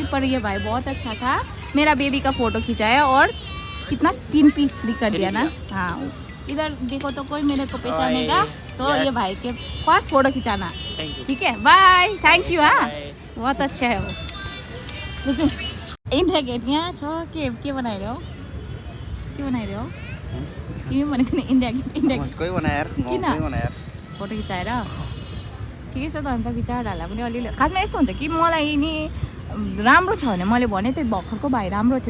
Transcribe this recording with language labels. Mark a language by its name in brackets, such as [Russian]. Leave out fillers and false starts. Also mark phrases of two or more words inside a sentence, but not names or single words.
[Hindi] पर ये भाई बहुत अच्छा था। मेरा बेबी का फोटो खिंचाया और कितना 3 पीस फ्री कर दिया ना। हाँ इधर देखो तो कोई मेरे को पहचानेगा तो ये भाई के पास फोटो खिंचाना ठीक है। [English] bye thank you. [Hindi] हाँ बहुत अच्छा है वो। [Nepali] इन्डिया गेट यहाँ छ के बनाइरह्यो के बनाइरह्यो तिमी भनेको नि इन्डिया गेट कोही बनायो यार किन? कोही बनायो यार फोटो खिचाएर ठिकै छ त अन्त खिचाएर पनि अलिअलि खासमा यस्तो हुन्छ कि मलाई नि राम्रो छ भने मैले भने त्यो भर्खरको भाइ राम्रो थियो